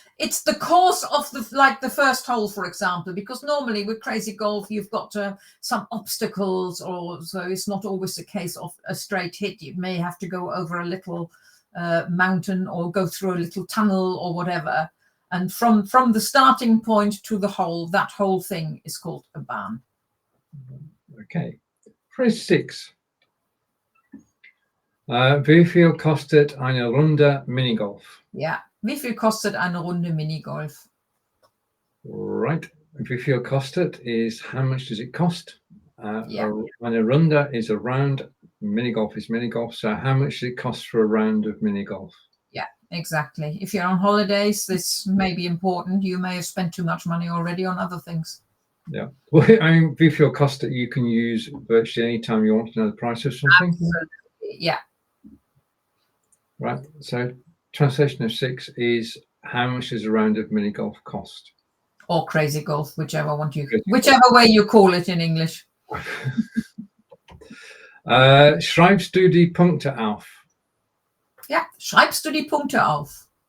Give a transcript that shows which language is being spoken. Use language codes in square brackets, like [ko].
[en] It's the course of the first hole, for example, because normally with crazy golf you've got some obstacles, or so it's not always the case of a straight hit. You may have to go over a little mountain or go through a little tunnel or whatever, and from the starting point to the hole, that whole thing is called a Bahn. Okay, phrase 6. [de] Wie viel kostet eine Runde Minigolf? Ja, wie viel kostet eine Runde Minigolf? [en] Right. [de] Wie viel kostet [en] is how much does it cost? Yeah. [de] Eine Runde [en] is a round. Minigolf is minigolf. So how much does it cost for a round of minigolf? Yeah, exactly. If you're on holidays, this may be important. You may have spent too much money already on other things. Yeah. Well, I mean, [de] wie viel kostet [en] you can use virtually any time you want to know the price of something. Absolutely. Yeah. Right. So translation of 6 is how much does a round of mini golf cost? Or crazy golf, whichever way you call it in English. [de] Schreibst du die Punkte auf? [en] Yeah. [de] Schreibst du die Punkte auf?